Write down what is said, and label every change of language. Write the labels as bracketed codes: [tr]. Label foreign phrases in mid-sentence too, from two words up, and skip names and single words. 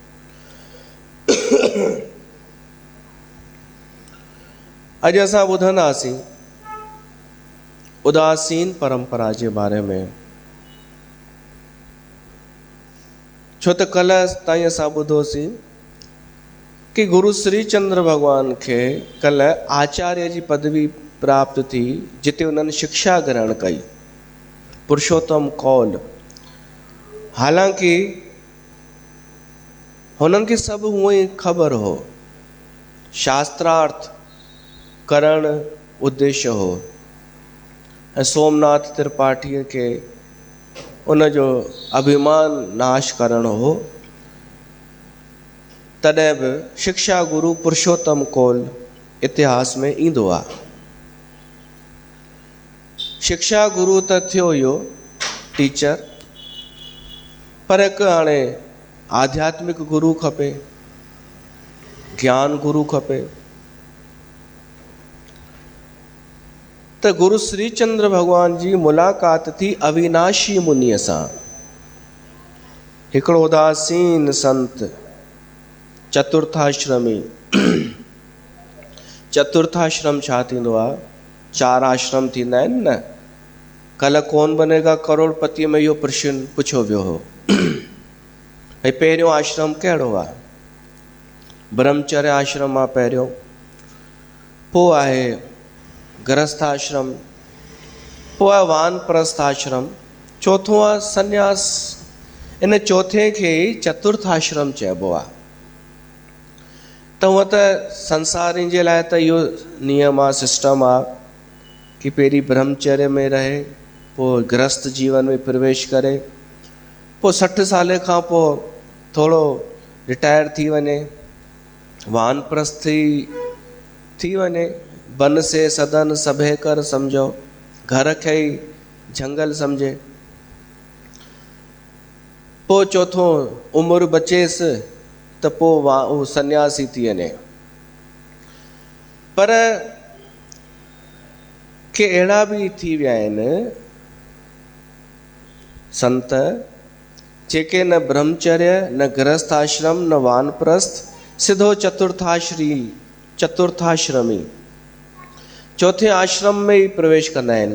[sd] अॼु असां ॿुधंदासीं उदासीन परंपरा जे बारे में। छो त कल्ह ताईं असां ॿुधोसीं कि गुरु श्री चंद्र भॻवान खे कल्ह आचार्य जी पदवी प्राप्त थी, जिते उन्हनि शिक्षा ग्रहण कई, पुरुषोत्तम कौल। हालांकि हुननि खे सभु हूअं ई ख़बर हो, शास्त्रार्थ करण उद्देश्य हो, ऐं सोमनाथ त्रिपाठीअ खे उनजो अभिमान नाश करणो हो। तॾहिं बि शिक्षा गुरु पुरुषोत्तम कौल इतिहास में ईंदो आहे। शिक्षा गुरु त थियो इहो टीचर, पर हिकु हाणे आध्यात्मिक गुरु खपे, ज्ञान गुरु खपे। त गुरु श्री चंद्र भॻवान जी मुलाक़ात थी अविनाशी मुनीअ सां, हिकिड़ो उदासीन संत, चतुर्थाश्रमी। चतुर्थाश्रम छा थींदो आहे? 4 आश्रम थींदा आहिनि न। कल्ह कौन बनेगा करोड़पति में इहो प्रश्न पुछियो वियो हो, भई पहिरियों आश्रम कहिड़ो आहे? ब्रह्मचर्य आश्रम आहे पहिरियों, पोइ आहे गृहस्थ आश्रम, पोइ आहे वानप्रस्थ आश्रम, चौथों आहे संन्यास। इन चौथे खे ई चतुर्थ आश्रम चइबो आहे। त हूअं त संसारनि जे लाइ त इहो नियम आहे, सिस्टम आहे कि पहिरीं ब्रह्मचर्य में रहे, पोइ गृहस्थ जीवन में प्रवेश करे, पोइ 60 साल खां पोइ थोरो रिटायर थी वञे, वानप्रस्थी थी वञे। वन से सदन सभे कर सम्झो, घर खे ई झंगल सम्झे। पोइ चौथों उमिरि बचेसि त पोइ उहो सन्यासी थी वञे। पर के अहिड़ा बि थी विया आहिनि संत, जेके न ब्रह्मचर्य, न गृहस्थ आश्रम, न वानप्रस्थ, सिधो चतुर्थाश्रमी चौथे आश्रम में ही प्रवेश कंदा आहिनि।